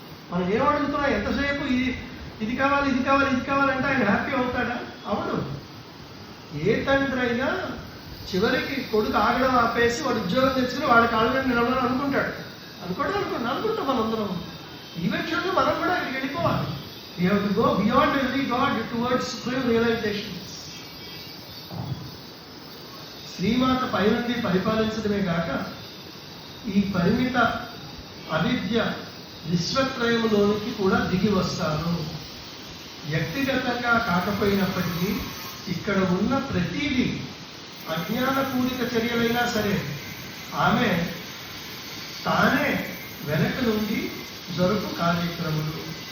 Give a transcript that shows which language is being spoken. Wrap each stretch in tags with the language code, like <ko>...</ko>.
<te>మనం ఏమడుగుతున్నాం, ఎంతసేపు ఇది కావాలి, ఇది కావాలి, ఇది కావాలంటే ఆయన హ్యాపీ అవుతాడా? అవడు. ఏ తండ్రి అయినా చివరికి కొడుకు ఆగడం ఆపేసి వాడు ఉద్యోగం తెచ్చుకుని వాడి కాళ్ళ మీద నిలబడాలని అనుకుంటాం మనందరం. ఈవెన్చువల్గా మనం కూడా అక్కడికి వెళ్ళిపోవాలి.</te> <en>We have to go beyond every God towards supreme realization.</en> <te>Srimata పైనుండి పరిపాలించడమే కాక ఈ పరిమిత అవిద్య విశ్వత్రయములోనికి కూడా దిగి వస్తారు. వ్యక్తిగతంగా కాకపోయినప్పటికీ ఇక్కడ ఉన్న ప్రతిదీ అజ్ఞానపూరిత చర్యలైనా సరే ఆమె తానే వెనక నుండి జరుపు కార్యక్రమాలు.</te>